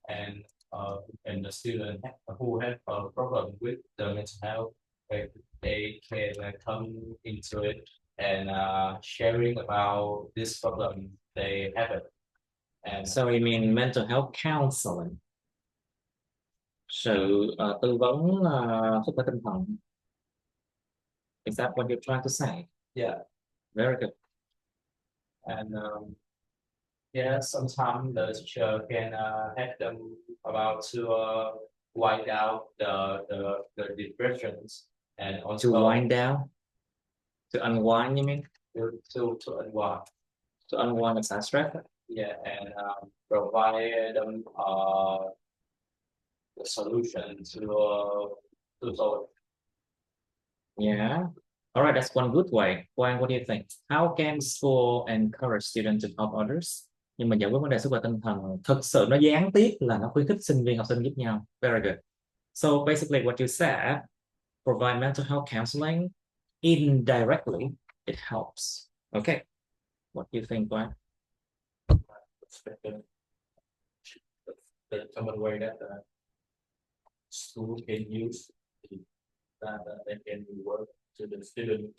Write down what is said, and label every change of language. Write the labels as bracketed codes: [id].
[en] And the student who have a problem with the mental health, they can come into it and sharing about this problem they have it. And so you mean mental health counseling? [vi] Sự tư vấn sức khỏe tinh thần. [en] Is that what you're trying to say? Yeah. Very good. And sometimes the teacher can help them about to wind out the depressions, and also to wind down, to unwind. You mean to unwind, to unwind and stress? Yeah, and provide them the solution to solve. Yeah. All right, that's one good way. Quang, what do you think? How can school encourage students to help others? [vi] Nhưng mà giải quyết vấn đề sức khỏe tinh thần thực sự nó gián tiếp là nó khuyến khích sinh viên học sinh giúp nhau. [en] Very good. So basically what you said, provide mental health counseling indirectly, it helps. Okay. What do you think, Quang? The common way that school can use that they can reward to the student.